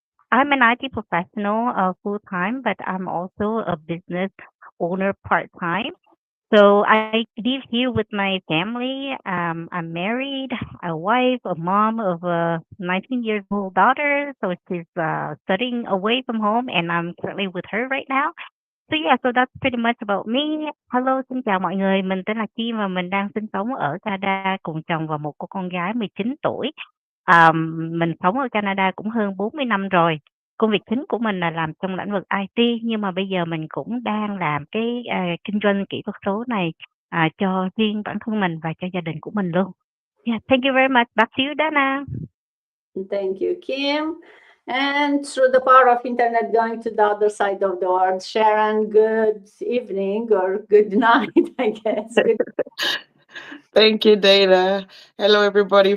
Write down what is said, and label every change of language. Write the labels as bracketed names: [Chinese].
[English] I'm an IT professional full time, but I'm also a business owner part time. So I live here with my family. I'm married, a wife, a mom of a 19 years old daughter. So she's studying away from home, and I'm currently with her right now. So yeah, so that's pretty much about me. Hello, [Vietnamese] xin chào mọi người. Mình tên là Kim và mình đang sinh sống ở Canada cùng chồng và một cô con gái 19 tuổi. Mình sống ở Canada cũng hơn 40 năm rồi. Công việc chính của mình là làm trong lĩnh vực IT, nhưng mà bây giờ mình cũng đang làm cái kinh doanh kỹ thuật số này cho riêng bản thân mình và cho gia đình của mình luôn. [English] Yeah, thank you very much. Back to you, Dana. Thank you, Kim. And through the power of internet going to the other side of the world, Sharon, good evening or good night, I guess. Thank you, Dana. Hello, everybody.